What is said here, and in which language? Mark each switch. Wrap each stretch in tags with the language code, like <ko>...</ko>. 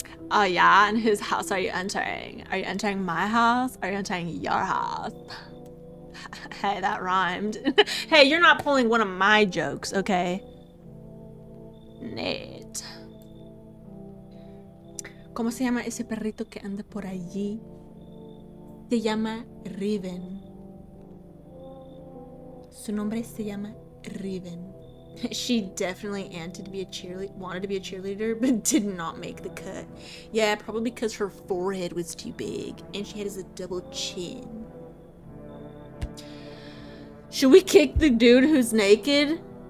<en>Oh yeah, and whose house are you entering? Are you entering my house? Or are you entering your house? Hey, that rhymed. Hey, you're not pulling one of my jokes, okay? Nate.</en> <es>¿Cómo se llama ese perrito que anda por allí? Se llama Riven. Su nombre se llama Riven.</es> <en>She definitely wanted to be a cheerleader, but did not make the cut. Yeah, probably because her forehead was too big, and she has a double chin. Should we kick the dude who's naked?</en>